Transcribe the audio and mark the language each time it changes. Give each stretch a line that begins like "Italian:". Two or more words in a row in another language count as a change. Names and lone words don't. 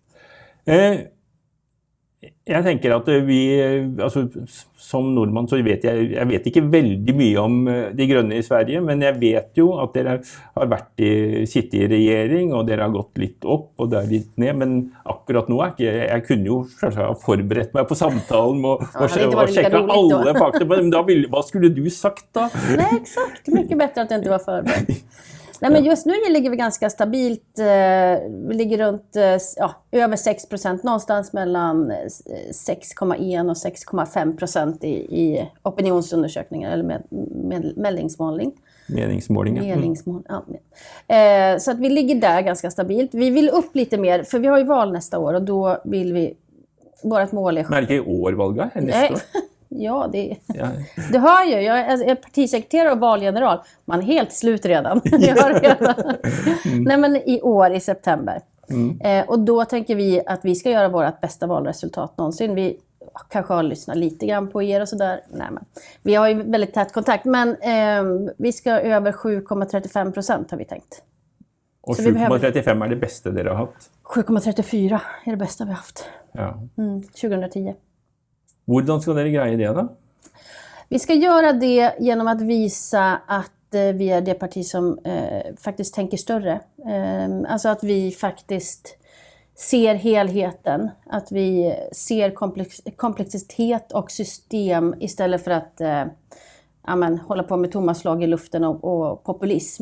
Norwegian: Jeg tenker at altså, som nordmann så vet jeg vet ikke veldig mye om De Grønne i Sverige, men jeg vet jo at dere har sittet i regjering, og dere har gått litt opp og der litt ned, men akkurat nå jeg kunne jo selvsagt ha forberedt meg på samtalen og sjekke alle fakta, men hva skulle du sagt da?
Swedish: Nej, exakt. Mycket bättre att det inte var förberedd. Nej, men just nu ligger vi ganska stabilt. Vi ligger runt över 6%, någonstans mellan 6,1 och 6,5% i opinionsundersökningar eller meningsmåling.
Norwegian: Meningsmåling, ja.
Swedish: Meningsmåling, ja. Så att vi ligger där ganska stabilt. Vi vill upp lite mer, för vi har ju val nästa år och då vill vi, vårt mål är... Men är det inte i år valget? Nästa år? Ja, du hör ju, jag är partisekreterare och valgeneral. Man är helt slut redan. Nej, men i år, i september. Och då tänker vi att vi ska göra vårt bästa valresultat någonsin. Vi kanske har lyssnat lite grann på er och sådär. Nej, men vi har ju väldigt tät kontakt. Men vi ska över 7,35% har vi tänkt.
Norwegian: Och 7,35 är det bästa det har haft?
Swedish: 7,34 är det bästa vi har haft. Ja. 2010.
Norwegian: Hvordan skal dere greie det da?
Swedish: Vi ska göra det genom att visa att vi är det parti som faktiskt tänker större. Alltså att vi faktiskt ser helheten. Att vi ser komplexitet och system istället för att hålla på med tomma slag i luften och populism.